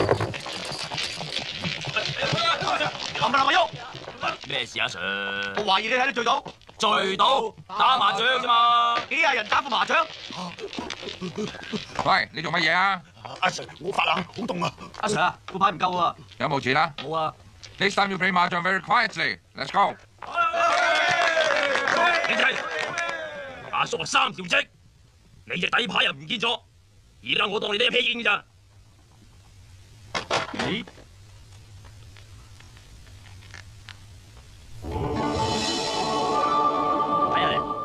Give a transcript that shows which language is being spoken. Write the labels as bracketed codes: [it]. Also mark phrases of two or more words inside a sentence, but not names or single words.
[yue] 冚唪唥咪喐！咩事啊，Sir？我懷疑你喺度醉賭，醉賭打麻雀啫嘛，幾廿人打副麻雀。喂，你做乜嘢啊？阿 Sir，我發冷，好凍啊！阿 Sir 啊，副牌唔夠啊！有冇錢啊冇啊！ [en] ？This time you play mahjong very quietly. Let's go. [yue] 兄弟，阿叔話3條積，你隻底牌又唔見咗，而家我當你呢一屁煙㗎咋？咦？睇下嚟，